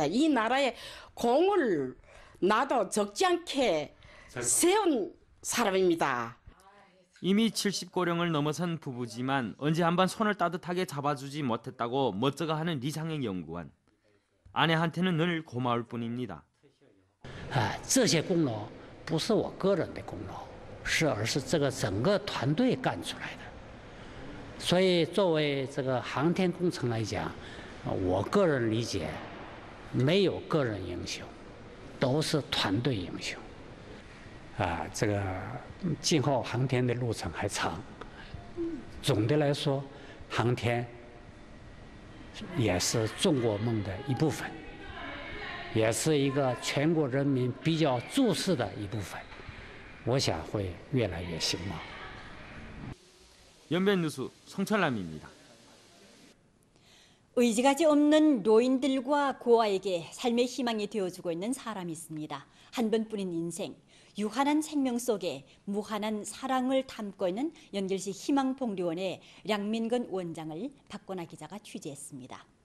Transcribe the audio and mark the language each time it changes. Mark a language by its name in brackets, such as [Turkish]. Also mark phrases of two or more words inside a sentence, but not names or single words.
[Korean] 이 나라의 공을 나도 적지 않게 세운 사람입니다. 이미 70고령을 넘어선 부부지만 언제 한번 손을 따뜻하게 잡아주지 못했다고 멋쩍어 하는 리상영 연구원. 아내한테는 늘 고마울 뿐입니다. [Chinese] 这些功劳不是我个人的功劳，而是这个整个团队干出来的。所以作为这个航天工程来讲，我个人理解，没有个人英雄，都是团队英雄。这个今后航天的路程还长，总的来说，航天也是中国梦的一部分。也是一个全国人民比较注视的一部分，我想会越来越兴旺。 [Korean] 연변뉴스 송철남입니다. 의지가지 없는 노인들과 고아에게 삶의 희망이 되어주고 있는 사람이 있습니다. 한 번뿐인 인생, 유한한 생명 속에 무한한 사랑을 담고 있는 연길시 희망봉리원의 량민근 원장을 박건아 기자가 취재했습니다.